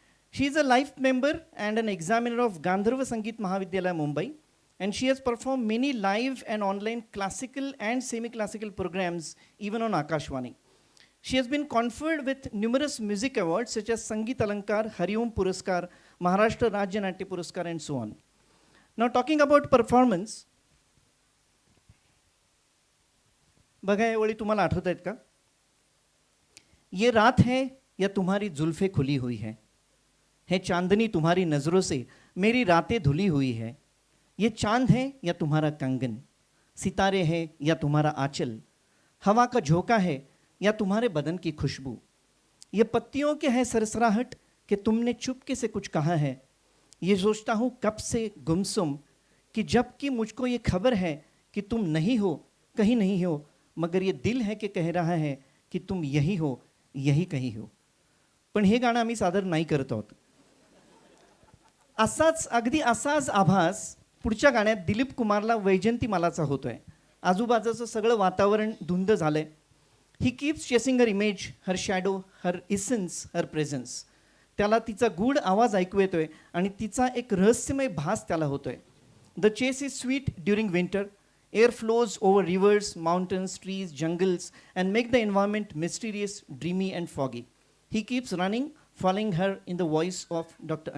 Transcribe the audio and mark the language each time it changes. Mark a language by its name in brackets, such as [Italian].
[English] She is a life member and an examiner of Gandharva Sangeet Mahavidyalaya, Mumbai, and she has performed many live and online classical and semi-classical programs even on Akashvani. She has been conferred with numerous music awards such as Sangeet Alankar, Hariom Puraskar, Maharashtra Rajya Natya Puraskar, and so on. Now talking about performance, [Marathi] बघा ये ओळी तुम्हाला आठवत आहेत का? [Hindi] ये रात है या तुम्हारी जुल्फे खुली हुई है चांदनी तुम्हारी नजरों से मेरी रातें धुली हुई है, ये चांद है या तुम्हारा कंगन, सितारे हैं या तुम्हारा आंचल, हवा का झोंका है या तुम्हारे बदन की खुशबू, ये पत्तियों के है सरसराहट कि तुमने चुपके से कुछ कहा है, ये सोचता हूँ कब से गुमसुम कि जबकि मुझको ये खबर है कि तुम नहीं हो, कहीं नहीं हो, मगर ये दिल है कि कह रहा है की तुम यही हो, यही कहीं हो. [Marathi] पण हे गाणं आम्ही सादर नाही करत आहोत. अगदी असाच आभास पुढच्या गाण्यात दिलीप कुमारला वैजंतीमालाचा होतोय. आजूबाजूचं सगळं वातावरण धुंद झालंय. [English] He keeps chasing her image, her shadow, her essence, her presence. [Marathi] त्याला तिचा गूढ आवाज ऐकू येतोय आणि तिचा एक रहस्यमय भास त्याला होतोय. [English] The chase is sweet during winter. Air flows over rivers, mountains, trees, jungles, and make the environment mysterious, dreamy, and foggy. He keeps running, following her in the voice of Dr.